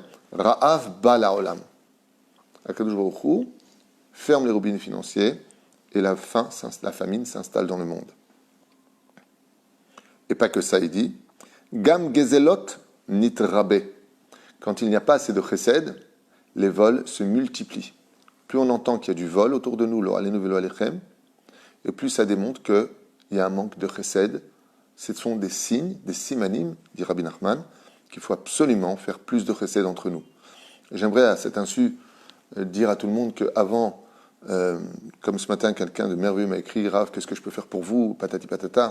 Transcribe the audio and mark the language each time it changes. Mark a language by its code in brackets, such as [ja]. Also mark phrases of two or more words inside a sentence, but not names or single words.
[he] רעב בעולם. הקדוש ברוך הוא [fr] ferme les robinets financiers et la famine s'installe dans le monde. Et pas que ça, il dit [he] גם גזלות נתרבו. [fr] Quand il n'y a pas assez de chesed, les vols se multiplient. Plus on entend qu'il y a du vol autour de nous, [he] לא עלינו ולא עליכם, [fr] et plus ça démontre qu'il y a un manque de chesed. Ce sont des signes, des simanim, dit Rabbi Nachman, qu'il faut absolument faire plus de chesed entre nous. J'aimerais à cet insu dire à tout le monde qu'avant, comme ce matin, quelqu'un de merveilleux m'a écrit, Rav, qu'est-ce que je peux faire pour vous, patati patata.